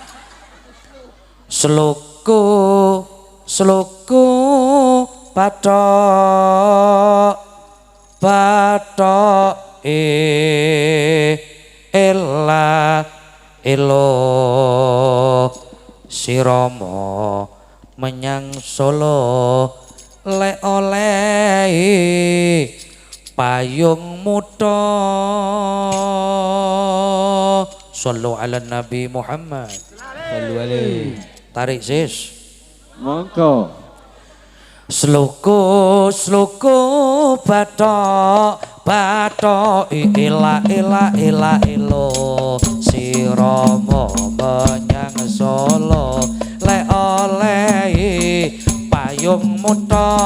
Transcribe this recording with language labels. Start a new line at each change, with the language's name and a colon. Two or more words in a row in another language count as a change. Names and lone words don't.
Javanese: Sluku bathok ela elo sirama menyang Solo le olehi payung muda.
Arabic: صلوا على النبي محمد. صلوا عليه.
Indonesian: Tarik sis.
Javanese: Monggo. Sluku bathok ila elo sirama menyang Solo le olehi payung muda.